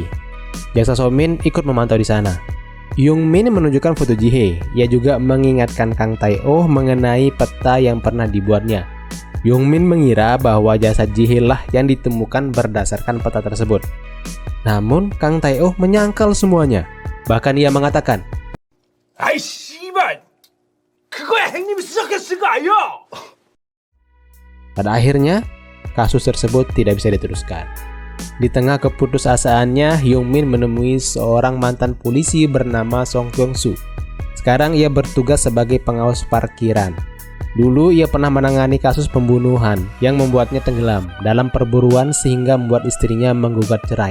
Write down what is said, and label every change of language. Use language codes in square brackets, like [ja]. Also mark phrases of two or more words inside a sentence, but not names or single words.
[id] Jaksa So Min ikut memantau di sana. Hyung Min menunjukkan foto Ji-hye. Ia juga mengingatkan Kang Tae-oh mengenai peta yang pernah dibuatnya. Hyung Min mengira bahwa jasad Ji-hye lah yang ditemukan berdasarkan peta tersebut. Namun, Kang Tae-oh menyangkal semuanya. Bahkan ia mengatakan, [ko] 아이 씨발! 그거야 행님이 수작했을 거 아니야! [id] pada akhirnya, kasus tersebut tidak bisa diteruskan. Di tengah keputusasaannya, Hyung Min menemui seorang mantan polisi bernama Song Kyung-soo. Sekarang ia bertugas sebagai pengawas parkiran. Dulu ia pernah menangani kasus pembunuhan yang membuatnya tenggelam dalam perburuan sehingga membuat istrinya menggugat cerai.